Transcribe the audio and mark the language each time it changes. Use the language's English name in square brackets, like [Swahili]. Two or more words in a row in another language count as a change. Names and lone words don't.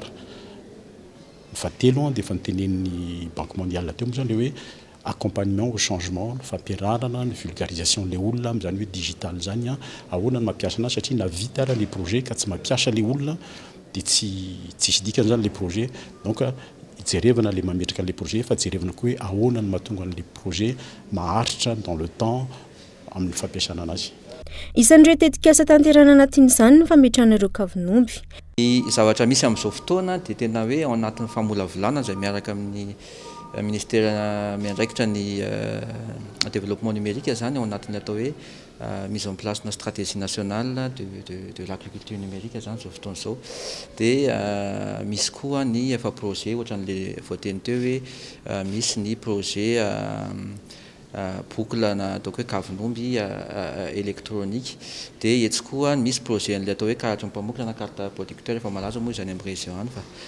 [Malagasy] Fatelo dia efa nitenen'ny Banque mondiale teo moa zany le hoe [French] accompagnement au changement, [Malagasy] fampiarahana ny vulgarisation le olona amin'izany hoe digital zany ahoana ny mampiasa anazy satria na vita ara le projet ka tsy mampiasa le olona dia tsisy dikany zany le projet. Donc ijerevana le mametraka le projet fa jerevana koa hoe ahoana ny mahatonga an'le projet maharitra [French] dans le temps [Malagasy] amin'ny fampiasana anazy. Isan'ireo tetikasa tanterana anatin'izany ny fametrahan'ireo kavinomby. Ny zavatra misy amin'izao fotoana dia tena hoe ao anatin'ny famolavolana izay miaraka amin'ny ministère miandraikitra ny [French] développement numérique [Malagasy] zany ao anatin'ny atao hoe [French] mise en place [Malagasy] na [French] stratégie nationale de l'agriculture numérique [Malagasy] zany zao fotoana izao. Dia misy koa ny efa projet ohatran'le voateny teo hoe misy ny projet boucle na ataoko hoe kavinomby électronique dia etsy koa misy projet an'ilay atao hoe karatra mpamokotra na [French] carte producteur [Malagasy] efa malaza moa izany amin'ny région any fa